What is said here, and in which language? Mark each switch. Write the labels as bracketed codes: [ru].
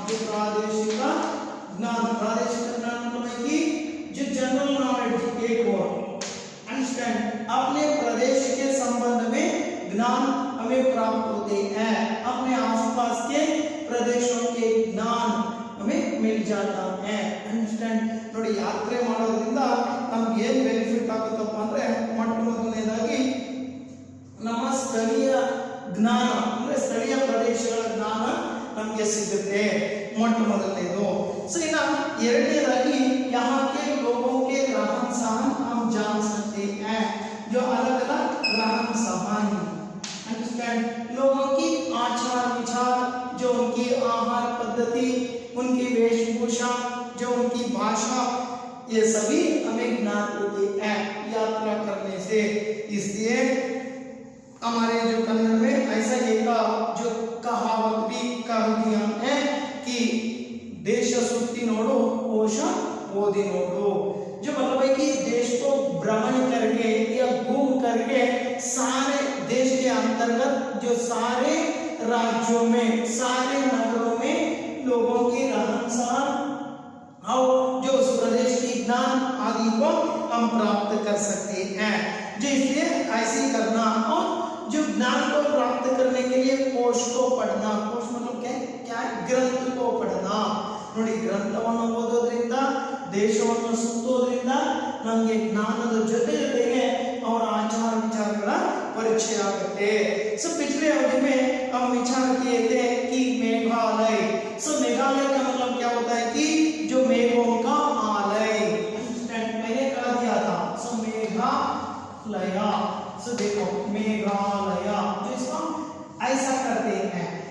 [hi] जो प्रादेशिक ज्ञान मतलब है कि जो जनरल नॉलेज एक और अंडरस्टैंड अपने प्रदेश के संबंध में ज्ञान हमें प्राप्त होते हैं, अपने आसपास के प्रदेशों के ज्ञान हमें मिल जाता है। [kn] अंडरस्टैंड ನೋಡಿ, ಯಾತ್ರೆ ಮಾಡೋದ್ರಿಂದ ನಮಗೆ ಏನು ಬೆನಿಫಿಟ್ ಆಗುತ್ತಪ್ಪ ಅಂದ್ರೆ ಮೊಟ್ಟ ಮೊದಲನೇದಾಗಿ ನಮ್ಮ ಸ್ಥಳೀಯ ಜ್ಞಾನ ಅಂದ್ರೆ ಸ್ಥಳೀಯ ಪ್ರದೇಶಗಳ ಜ್ಞಾನ ನಮಗೆ ಸಿಗುತ್ತೆ, ಮೊಟ್ಟ ಮೊದಲನೇದು। ಸೊ ಇನ್ನು ಎರಡನೇದಾಗಿ [hi] यहाँ के लोगों के रहन सहन हम जान सकते हैं, जो अलग अलग रहन सहन अंडरस्टैंड लोगों की आचार विचार, जो उनकी आहार पद्धति, उनकी वेशभूषा, जो उनकी भाषा, ये सभी हमें ज्ञात होते हैं यात्रा करने से। इसलिए हमारे जो कन्नड़ में ऐसा एक जो कहावत भी कह दिया है कि [kn] देश सुत्ती नोडो कोश ओदी नोडो, [hi] जो मतलब है कि देश को भ्रमण करके या घूम करके सारे देश के अंतर्गत जो सारे राज्यों में, सारे नगरों में लोगों की रहन सहन और जो उस प्रदेश की ज्ञान आदि को हम प्राप्त कर सकते हैं। जो इसलिए ऐसे ही करना, और जो ज्ञान को प्राप्त करने के लिए कोश को पढ़ना, कोश मतलब क्या है, ग्रंथ को पढ़ना। [kn] ನೋಡಿ, ಗ್ರಂಥವನ್ನು ಓದೋದ್ರಿಂದ, ದೇಶವನ್ನು ಸುತ್ತೋದ್ರಿಂದ ನಮಗೆ ಜ್ಞಾನದ ಜೊತೆಗೆ ಅವರ ಆಚಾರ ವಿಚಾರಗಳ [hi] परिचय आते। सो पिछले अवधि में हम विचार किए थे कि मेघालय, सो मेघालय का मतलब क्या होता है कि जो मेघों का आलय, मैंने कहा दिया था। सो मेघालय, सो देखो मेघालय, तो इसको ऐसा करते हैं।